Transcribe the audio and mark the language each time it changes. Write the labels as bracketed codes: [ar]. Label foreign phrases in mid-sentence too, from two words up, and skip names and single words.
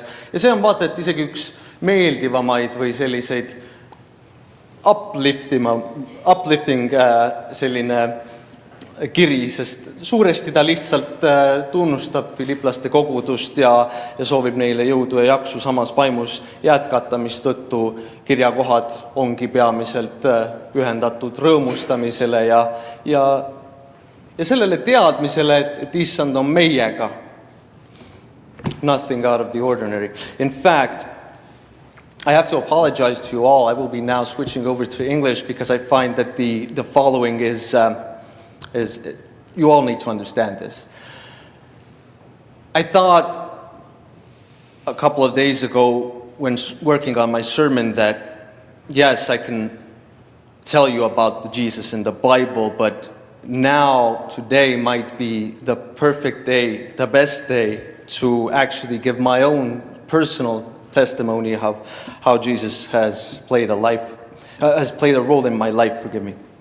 [et] Ja see on vaata, et isegi üks meeldivamaid või selliseid uplifting selline kiri, sest suuresti ta lihtsalt tunnustab filiplaste kogudust ja soovib neile jõudu ja jaksu samas vaimus jätkata, mistõttu kirjakohad ongi peamiselt pühendatud rõõmustamisele ja sellele teadmisele, et Issand on meiega. [en] Nothing out of the ordinary. In fact, I have to apologize to you all. I will be now switching over to English because I find that the following is you all need to understand this. I thought a couple of days ago when working on my sermon that, yes, I can tell you about the Jesus in the Bible, but now, today might be the perfect day, the best day to actually give my own personal testimony of how Jesus has played a role in my life, forgive me.